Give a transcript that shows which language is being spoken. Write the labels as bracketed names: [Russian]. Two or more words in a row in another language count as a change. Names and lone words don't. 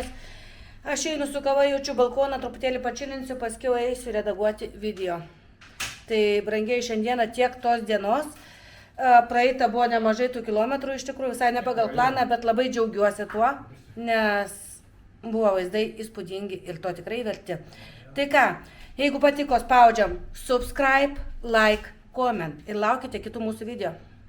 [Lithuanian] Aš einu su kava, jaučiu balkoną, truputėlį pačilinsiu, paskiau eisiu redaguoti video. Tai brangiai šiandieną tiek tos dienos. Praeita buvo nemažai tų kilometrų, iš tikrųjų visai ne pagal planą, bet labai džiaugiuosi tuo, nes buvo vaizdai įspūdingi ir to tikrai verti. Tai ką, jeigu patiko, spaudžiam [English] subscribe, like, comment [Lithuanian] ir laukite kitų mūsų video.